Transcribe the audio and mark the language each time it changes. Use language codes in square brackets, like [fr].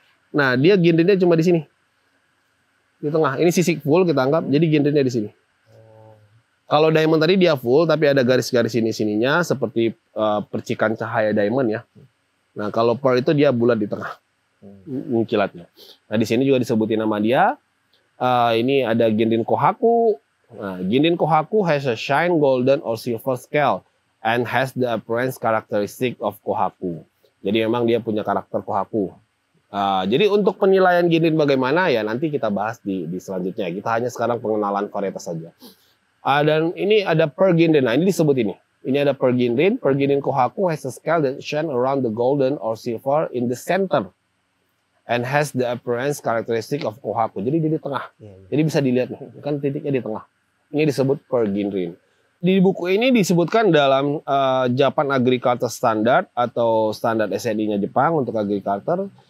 [id] Nah dia Ginrinnya cuma di sini. Di tengah. Ini sisik full kita anggap, jadi Ginrinnya di sini. Kalau diamond tadi dia full, tapi ada garis-garis sininya seperti percikan cahaya diamond ya. Nah kalau pearl itu dia bulat di tengah. Kilatnya. Nah di sini juga disebutin nama dia. Ini ada Ginrin Kohaku. [en] Nah, Ginrin Kohaku has a shine golden or silver scale and has the appearance characteristic of Kohaku. [id] Jadi memang dia punya karakter Kohaku. Jadi untuk penilaian Ginrin bagaimana ya nanti kita bahas di selanjutnya. Kita hanya sekarang pengenalan varietas saja. Dan ini ada Pearl Ginrin. Nah ini disebut ini. Ini ada Pearl Ginrin. [en] Pearl Ginrin Kohaku has a scale that shine around the golden or silver in the center. And has the appearance characteristic of Kohaku. [id] Jadi dia di tengah. Jadi bisa dilihat nih, kan titiknya di tengah. Ini disebut Pearl Ginrin. Di buku ini disebutkan dalam Japan Agriculture Standard atau standar SNI-nya Jepang untuk agriculture.